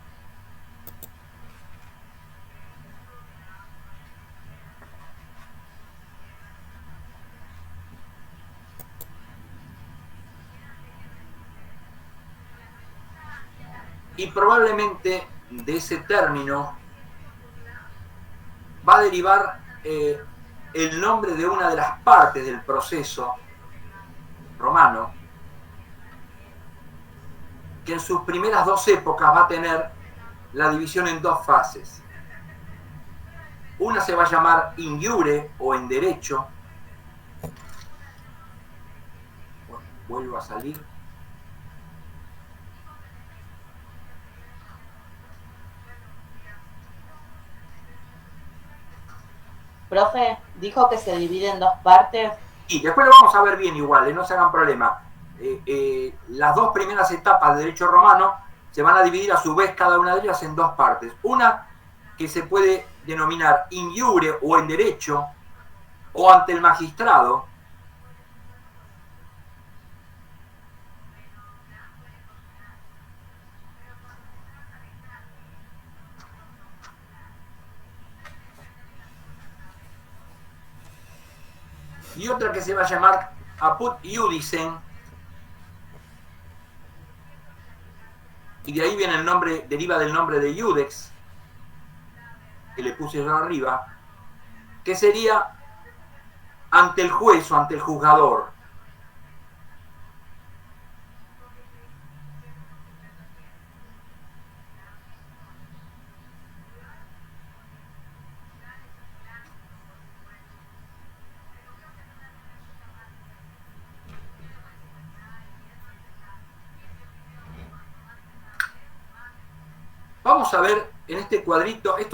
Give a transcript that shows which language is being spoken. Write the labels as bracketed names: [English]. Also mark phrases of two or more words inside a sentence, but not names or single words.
[Spanish] Y probablemente de ese término va a derivar el nombre de una de las partes del proceso romano, que en sus primeras dos épocas va a tener la división en dos fases. Una se va a llamar [Latin] in iure [Spanish] o en derecho. Bueno, vuelvo a salir. Profe, dijo que se divide en dos partes. Y después lo vamos a ver bien igual, no se hagan problema. Las dos primeras etapas de derecho romano se van a dividir a su vez cada una de ellas en dos partes. Una que se puede denominar [Latin] in iure [Spanish] o en derecho o ante el magistrado. Y otra que se va a llamar [Latin] apud iudicem, [Spanish] y de ahí viene el nombre, deriva del nombre de Iudex, que le puse yo arriba, que sería ante el juez o ante el juzgador. Vamos a ver en este cuadrito, esto